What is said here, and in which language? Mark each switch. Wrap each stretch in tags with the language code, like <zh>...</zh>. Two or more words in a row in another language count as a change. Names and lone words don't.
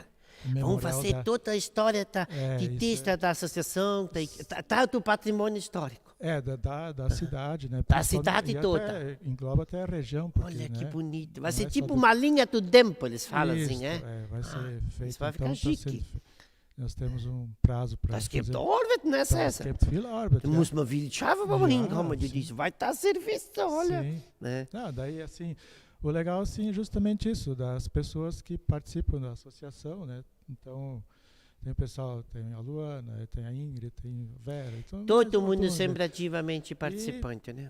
<pt>Vamos fazer toda a história de texto da associação, do patrimônio histórico. Da cidade, né? Da cidade toda. Engloba até a região. Porque, olha que né? bonito. Vai ser tipo uma linha do tempo, eles falam isso, assim, né? Vai ser feito. Isso vai ficar chique. Nós temos um prazo para</pt> <de>Das gibt Arbeit, né, César? Das gibt viel Arbeit. Da muss man viel schaffen, para man hinkommen.</de> <pt>Isso vai estar serviço, olha. Sim. Né? Não, daí, assim, o legal, assim, é justamente isso, das pessoas que participam da associação, né? Então, tem o pessoal, tem a Luana, tem a Ingrid, tem a Vera. Então, todo mundo sempre ativamente participante, né?</pt>